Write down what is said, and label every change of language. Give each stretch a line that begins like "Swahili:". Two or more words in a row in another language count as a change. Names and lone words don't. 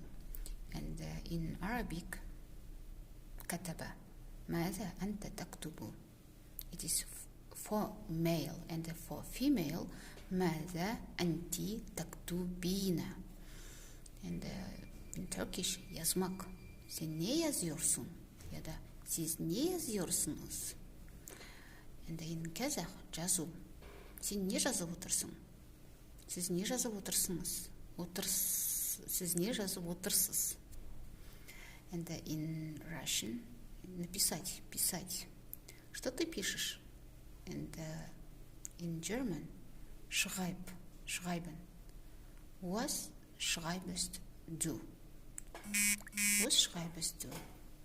English: And in Arabic, كتب.
Arabic: ماذا أنت تكتب?
English: It is for male, and for female,
Arabic: ماذا أنت تكتبين?
English: And in Turkish,
Turkish: yazmak. Sen ne yazıyorsun? Ya da siz ne yazıyorsunuz?
English: And in Kazakh, жазу.
Kazakh: Сен не жазып отырсың? Сіз не жазып отырсыңыз? Сіз не жазып отырсыз?
English: And in Russian,
Russian: написать, писать. Что ты пишешь?
English: And in German,
German: schreiben. Was schreibst du? Was schreibst du?